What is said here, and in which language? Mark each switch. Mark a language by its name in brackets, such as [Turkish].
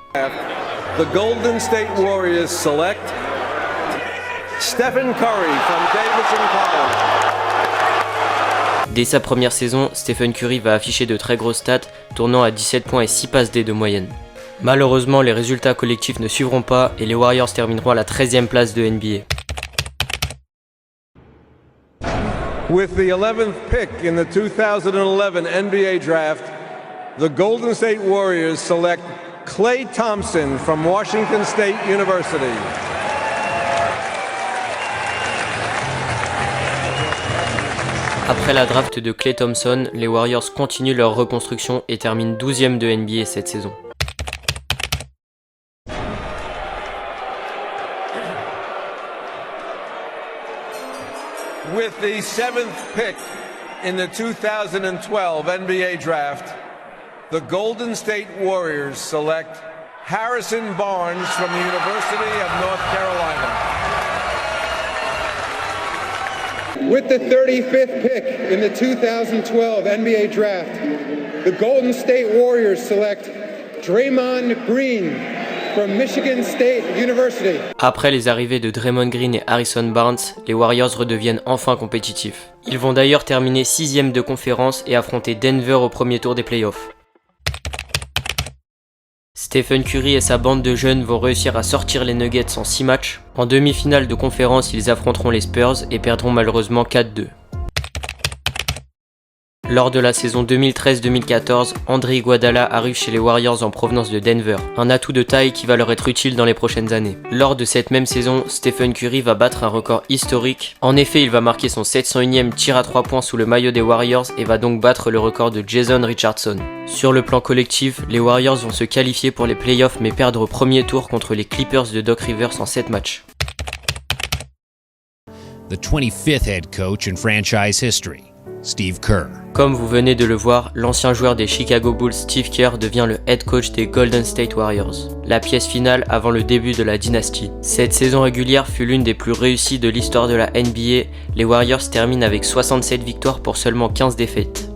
[English] The Golden State Warriors select Stephen Curry from Davidson College. [French] Dès sa première saison, Stephen Curry va afficher de très grosses stats, tournant à 17 points et 6 passes D de moyenne. Malheureusement, les résultats collectifs ne suivront pas et les Warriors termineront à la 13e place de NBA. [English] With the 11th pick in the 2011 NBA draft, the Golden State Warriors select Klay Thompson from Washington State University. [French] Après la draft de Klay Thompson, les Warriors continuent leur reconstruction et terminent 12e de NBA cette saison. [English] With the 7th pick in the 2012 NBA draft, the Golden State Warriors select Harrison Barnes from the University of North Carolina. With the 35th pick in the 2012 NBA draft, the Golden State Warriors select Draymond Green from Michigan State University. [French] Après les arrivées de Draymond Green et Harrison Barnes, les Warriors redeviennent enfin compétitifs. Ils vont d'ailleurs terminer 6e de conférence et affronter Denver au premier tour des playoffs. Stephen Curry et sa bande de jeunes vont réussir à sortir les Nuggets en 6 matchs. En demi-finale de conférence, ils affronteront les Spurs et perdront malheureusement 4-2. Lors de la saison 2013-2014, Andre Iguodala arrive chez les Warriors en provenance de Denver, un atout de taille qui va leur être utile dans les prochaines années. Lors de cette même saison, Stephen Curry va battre un record historique. En effet, il va marquer son 701e tir à 3 points sous le maillot des Warriors et va donc battre le record de Jason Richardson. Sur le plan collectif, les Warriors vont se qualifier pour les playoffs mais perdre au premier tour contre les Clippers de Doc Rivers en 7 matchs. [English] The 25th head coach in franchise history, Steve Kerr. [French] Comme vous venez de le voir, l'ancien joueur des Chicago Bulls Steve Kerr devient le head coach des Golden State Warriors, la pièce finale avant le début de la dynastie. Cette saison régulière fut l'une des plus réussies de l'histoire de la NBA, les Warriors terminent avec 67 victoires pour seulement 15 défaites.